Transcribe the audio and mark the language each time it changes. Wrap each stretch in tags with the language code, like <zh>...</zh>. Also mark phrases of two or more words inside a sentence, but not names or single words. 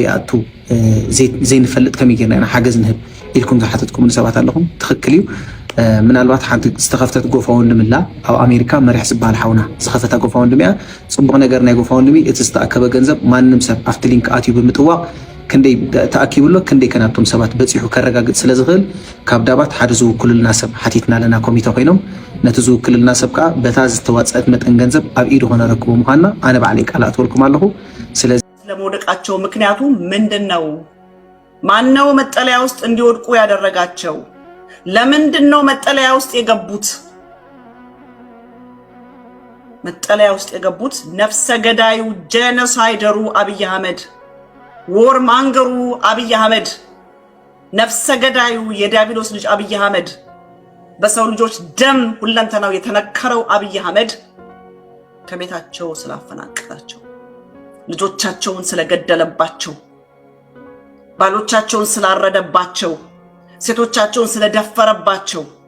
<ti>ኣቱ ዘይንፈልጥ ከመይ ጌርና ኢና ሓገዝ ንህብ ኢልኩም ዝሓተትኩም ሰባት ኣለኹም ትኽክል እዩ ምናልባት ሓንቲ ዝተኸፍተት ጎፋወንድም ላ ኣብ ኣሜሪካ መሪሕ ዝበሃል ሓውና ዝኸፈታ ጎፋወንድም እያ ፅቡቕ ነገር ናይ ጎፋወንድሚ እቲ ዝተኣከበ ገንዘብ ማንም ሰብ ኣብቲ ሊንክ ኣትዩ ብምጥዋቕ ክንደይ ተኣኪብሎ ክንደይ ከናብቶም ሰባት በፂሑ ከረጋግፅ ስለ ዝኽእል ካብ ዳባት ሓደ ዝውክሉልና ሰብ ሓቲትና ኣለና ኮሚቴ ኮይኖም ነቲ ዝውክሉልና ሰብ ከዓ በታ ዝተዋፀአት መጠን ገንዘብ ኣብ ኢዱ ኾነ ረክቦ ምዃንና ኣነ ባዕለይ ቃል ኣትወልኩም ኣለኹ ስለዚ</ti> <am>ለመውደቃቸው ምክንያቱ ምንድነው ማነው መጠለያ ውስጥ እንዲወድቁ ያደረጋቸው ለምንድነው መጠለያ ውስጥ የገቡት መጠለያ ውስጥ የገቡት ነፍሰ ገዳዩ ጄኖሳይደሩ አብይ አህመድ ወር ማንገሩ አብይ አህመድ ነፍሰ ገዳዩ የዲያብሎስ ልጅ አብይ አህመድ በሰው ልጆች ደም ሁለንተናው የተነከረው አብይ አህመድ ከቤታቸው ስላፈናቀላቸው ልጆቻቸውን ስለገደለባቸው ባሎቻቸውን ስላረደባቸው ሴቶቻቸውን ስለደፈረባቸው</am>